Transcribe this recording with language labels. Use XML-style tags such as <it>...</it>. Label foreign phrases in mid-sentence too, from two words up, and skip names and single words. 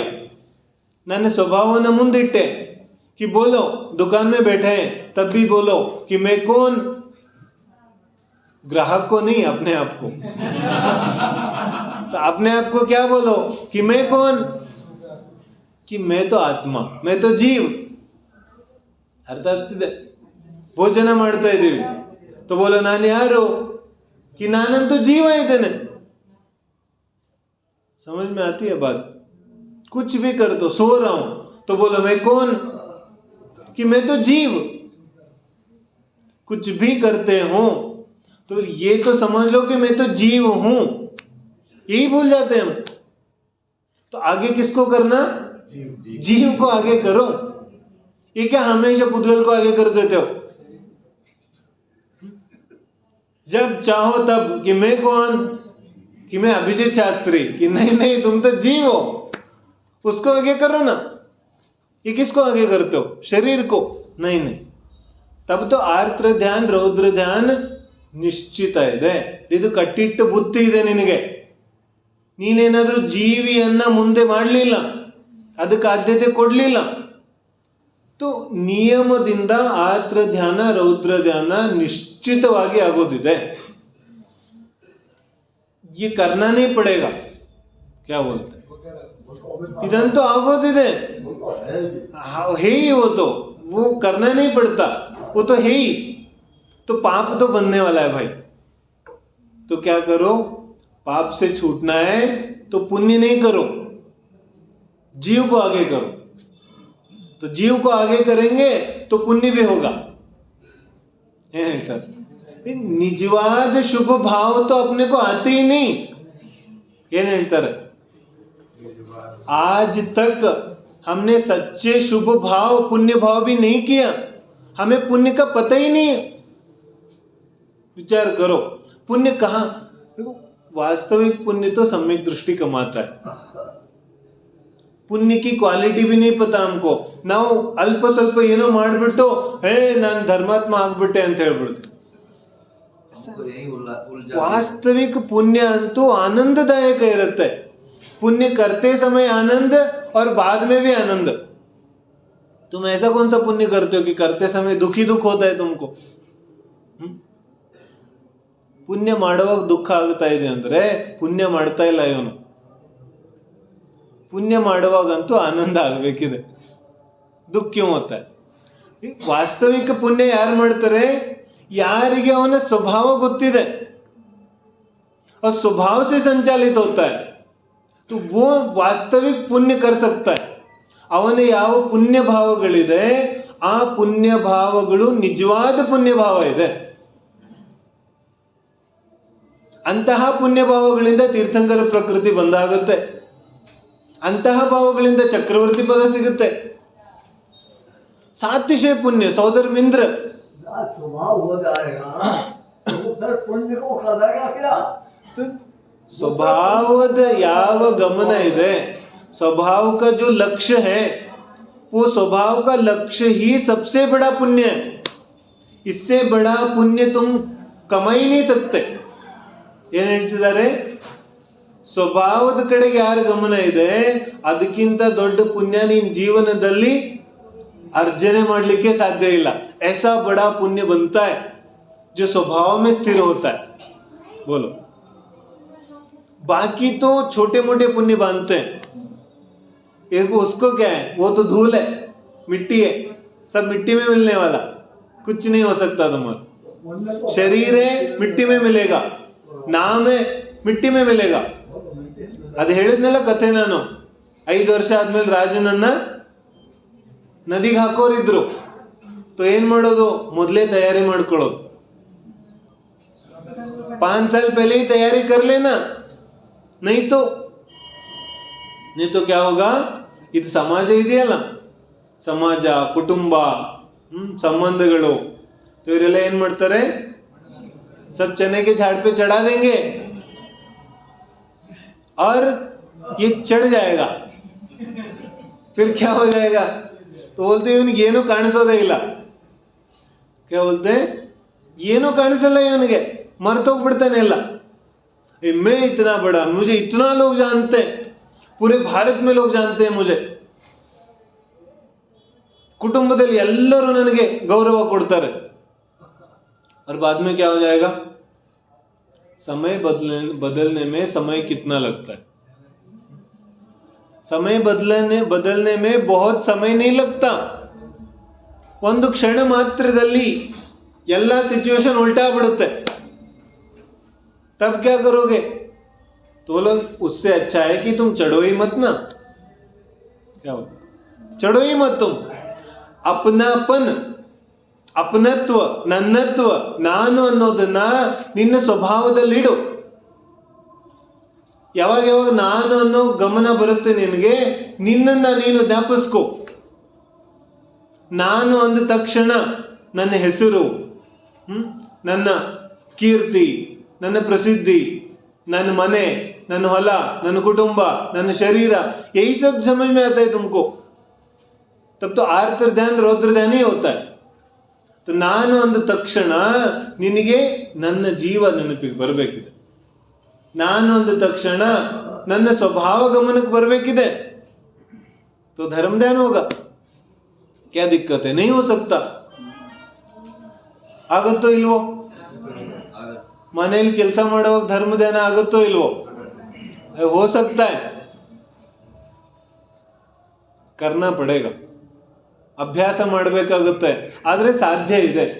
<hi>मैंने स्वभाव ಮುಂದಿಟ್ಟೆ कि बोलो, दुकान में बैठे हैं तब भी बोलो कि मैं कौन, ग्राहक को नहीं, अपने आप को. तो अपने आप को क्या बोलो कि मैं कौन, कि मैं तो ಆತ್ಮ, मैं तो जीव.</hi> <kn>ಅರ್ಥ ಆಗ್ತಿದೆ? ಭೋಜನ ಮಾಡ್ತಾ ಇದ್ದೀವಿ</kn> <hi>तो बोलो</hi> <kn>ನಾನು ಯಾರು, कि ನಾನಂತೂ ಜೀವ ಇದ್ದೇನೆ.</kn> <hi>समझ में आती है बात? कुछ भी कर दो, सो रहा हूं तो बोलो मैं कौन, कि मैं तो जीव. कुछ भी करते हो तो ये तो समझ लो कि मैं तो जीव हूं. यही भूल जाते हैं हम. तो आगे किसको करना? जीव को आगे करो. ये क्या हमेशा पुद्गल को आगे कर देते हो? जब चाहो तब कि मैं कौन, कि मैं अभिजीत शास्त्री, कि नहीं नहीं तुम तो जीव हो, उसको आगे करो ना. ये किसको आगे करते हो? शरीर को? नहीं नहीं. तब तो</hi> <kn>ಆರ್ದ್ರ ಧ್ಯಾನ ರೌದ್ರ ಧ್ಯಾನ ನಿಶ್ಚಿತ ಇದೆ. ಇದು ಕಟ್ಟಿಟ್ಟು ಬುದ್ಧಿ ಇದೆ ನಿನಗೆ. ನೀನೇನಾದ್ರೂ ಜೀವಿಯನ್ನ ಮುಂದೆ ಮಾಡಲಿಲ್ಲ, ಅದಕ್ಕೆ ಆದ್ಯತೆ ಕೊಡ್ಲಿಲ್ಲ, तो ನಿಯಮದಿಂದ ಆರ್ದ್ರ ಧ್ಯಾನ ರೌದ್ರ ಧ್ಯಾನ ನಿಶ್ಚಿತವಾಗಿ ಆಗೋದಿದೆ.</kn> <hi>ये करना नहीं पड़ेगा. क्या बोलते हैं? इधर आಗೋದಿದೆ. है ही वो करना नहीं पड़ता, वो तो है ही. तो पाप तो बनने वाला है भाई. तो क्या करो, पाप से छूटना है तो पुण्य नहीं करो, जीव को आगे करो. तो जीव को आगे करेंगे तो पुण्य भी होगा. सर</hi> <kn>ನಿಜವಾದ ಶುಭ ಭಾವ</kn> <hi>तो अपने को आते ही नहीं.</hi> <kn>ಏನ್ ಹೇಳ್ತಾರೆ,</kn> <hi>आज तक हमने सच्चे शुभ भाव पुण्य भाव भी नहीं किया, हमें पुण्य का पता ही नहीं है. विचार करो, पुण्य कहाँ? देखो, वास्तविक पुण्य तो सम्यक दृष्टि कमाता है. पुण्य की क्वालिटी भी नहीं पता हमको.</hi> <kn>ನಾವು ಅಲ್ಪ ಸ್ವಲ್ಪ ಏನೋ ಮಾಡಿಬಿಟ್ಟು ನಾನು ಧರ್ಮಾತ್ಮ ಆಗ್ಬಿಟ್ಟೆ ಅಂತ ಹೇಳ್ಬಿಡ್ತೀವಿ. वास्तविक पुण्य ಅಂತೂ आनंददायक ಇರುತ್ತೆ.</kn> <hi>पुण्य करते समय आनंद और बाद में भी आनंद. तुम ऐसा कौन सा पुण्य करते हो कि करते समय दुखी दुख होता है तुमको?</hi> <kn>पुण्य ಮಾಡುವಾಗ ದುಃಖ ಆಗ್ತಾ ಇದೆ ಅಂದ್ರೆ ಪುಣ್ಯ ಮಾಡ್ತಾ ಇಲ್ಲ ಇವನು. पुण्य ಮಾಡುವಾಗಂತೂ ಆನಂದ ಆಗಬೇಕಿದೆ.</kn> <hi>दुख क्यों होता है? वास्तविक पुण्य</hi> <kn>ಯಾರು ಮಾಡ್ತಾರೆ? ಯಾರಿಗೆ ಅವನ ಸ್ವಭಾವ ಗೊತ್ತಿದೆ</kn> <hi>और स्वभाव से संचालित होता है, तो वो वास्तविक पुण्य कर सकता है.</hi> <kn>ಅವನ ಯಾವ ಪುಣ್ಯ ಭಾವಗಳಿದೆ ಆ ಪುಣ್ಯ ಭಾವಗಳು ನಿಜವಾದ ಪುಣ್ಯ ಭಾವ ಇದೆ. ಅಂತಹ ಪುಣ್ಯ ಭಾವಗಳಿಂದ ತೀರ್ಥಂಕರ ಪ್ರಕೃತಿ ಬಂದಾಗುತ್ತೆ. ಅಂತಹ ಭಾವಗಳಿಂದ ಚಕ್ರವರ್ತಿ ಪದ ಸಿಗುತ್ತೆ.</kn> <hi>सातिशय पुण्य सौदर मिंद्र स्वभाव हो जाएगा तो फिर पुण्य को करेगा क्या?</hi> <kn>तो स्वभावದ ಯಾವ ಗಮನ ಇದೆ,</kn> <hi>स्वभाव का जो लक्ष्य है वो स्वभाव का लक्ष्य ही सबसे बड़ा पुण्य है. इससे बड़ा पुण्य तुम कमा ही नहीं सकते.</hi> <kn>ಏನ್ ಹೇಳ್ತಿದ್ದಾರೆ? ಸ್ವಭಾವದ ಕಡೆಗೆ ಯಾರ ಗಮನ ಇದೆ ಅದಕ್ಕಿಂತ ದೊಡ್ಡ ಪುಣ್ಯ ನಿನ್ನ ಜೀವನದಲ್ಲಿ अर्जने ಮಾಡಲಿಕ್ಕೆ साध्य ಇಲ್ಲ.</kn> <hi>ऐसा बड़ा पुण्य बनता है जो स्वभाव में स्थिर होता है. बोलो, बाकी तो छोटे मोटे पुण्य बांधते हैं. एक उसको क्या है, वो तो धूल है, मिट्टी है. सब मिट्टी में मिलने वाला, कुछ नहीं हो सकता तुम्हारा। शरीर है मिट्टी में मिलेगा, नाम है ಮಿಟ್ಟಿ में मिलेगा.</hi> <kn>ಅದು ಹೇಳಿದ್ನೆಲ್ಲ ಕಥೆ ನಾನು. 5 ವರ್ಷ ಆದ್ಮೇಲೆ ರಾಜನನ್ನ ನದಿಗೆ ಹಾಕೋರಿದ್ರು. तो ಏನ್ ಮಾಡೋದು, ಮೊದಲೇ ತಯಾರಿ ಮಾಡ್ಕೊಳ್ಳೋದು.</kn> <hi>5 साल पहले ही तैयारी कर लेना, नहीं तो क्या होगा.</hi> <kn>ಇದು ಸಮಾಜ ಇದೆಯಲ್ಲ, ಸಮಾಜ, ಕುಟುಂಬ, ಸಂಬಂಧಗಳು, तो ಇವರೆಲ್ಲ ಏನ್ ಮಾಡ್ತಾರೆ,</kn> <hi>सब चने के झाड़ पे चढ़ा देंगे और ये चढ़ जाएगा. फिर क्या हो जाएगा, तो बोलते</hi> <kn>ಇವನಿಗೆ ಏನು ಕಾಣಿಸೋದೇ ಇಲ್ಲ.</kn> <hi>क्या बोलते</hi> <kn>ಏನು ಕಾಣಿಸಲ್ಲ ಇವನಿಗೆ, ಮರ್ತೋಗ್ಬಿಡ್ತಾನೆ ಎಲ್ಲ.</kn> <hi>मैं इतना बड़ा, मुझे इतना लोग जानते हैं, पूरे भारत में लोग जानते हैं मुझे.</hi> <kn>ಕುಟುಂಬದಲ್ಲಿ ಎಲ್ಲರೂ ನನಗೆ ಗೌರವ ಕೊಡ್ತಾರೆ.</kn> <hi>और बाद में क्या हो जाएगा, समय बदलने में समय कितना लगता है. समय बदलने में बहुत समय नहीं लगता.</hi> <kn>ಒಂದು ಕ್ಷಣ ಮಾತ್ರದಲ್ಲಿ ಎಲ್ಲ ಸಿಚುವೇಶನ್ ಉಲ್ಟಾ ಬಿಡುತ್ತೆ.</kn> <hi>तब क्या करोगे, तो बोलो उससे अच्छा है कि तुम चढ़ो ही मत ना. क्या बोलो, चढ़ो ही मत तुम. अपनापन,</hi> <kn>ಅಪನತ್ವ, ನನ್ನತ್ವ, ನಾನು ಅನ್ನೋದನ್ನ ನಿನ್ನ ಸ್ವಭಾವದಲ್ಲಿಡು. ಯಾವಾಗ ಯಾವಾಗ ನಾನು ಅನ್ನೋ ಗಮನ ಬರುತ್ತೆ ನಿನಗೆ, ನಿನ್ನನ್ನ ನೀನು ಜ್ಞಾಪಿಸ್ಕೋ. ನಾನು ಅಂದ ತಕ್ಷಣ ನನ್ನ ಹೆಸರು, ನನ್ನ ಕೀರ್ತಿ, ನನ್ನ ಪ್ರಸಿದ್ಧಿ, ನನ್ನ ಮನೆ, ನನ್ನ ಹೊಲ, ನನ್ನ ಕುಟುಂಬ, ನನ್ನ ಶರೀರ,</kn> <hi>यही सब समझ में आता है तुमको. तब तो आर्त ध्यान रौद्र ध्यान ही होता है.</hi> <kn>तो ನಾನು ಅಂದ ತಕ್ಷಣ ನಿನಗೆ ನನ್ನ ಜೀವ ನೆನಪಿಗೆ ಬರಬೇಕಿದೆ. ನಾನು ಅಂದ ತಕ್ಷಣ ನನ್ನ ಸ್ವಭಾವ ಗಮನಕ್ಕೆ ಬರಬೇಕಿದೆ.</kn> <hi>तो धर्म ध्यान होगा. क्या दिक्कत है, नहीं हो सकता.</hi> <kn>ಆಗುತ್ತೋ ಇಲ್ವೋ, ಮನೆಯಲ್ಲಿ ಕೆಲಸ ಮಾಡುವಾಗ ಧರ್ಮ ಧ್ಯಾನ ಆಗುತ್ತೋ ಇಲ್ವೋ,</kn> <hi>हो सकता है, करना पड़ेगा.</hi> <kn>अभ्यास ಮಾಡಬೇಕಾಗುತ್ತೆ, ಆದರೆ ಸಾಧ್ಯ ಇದೆ.</kn>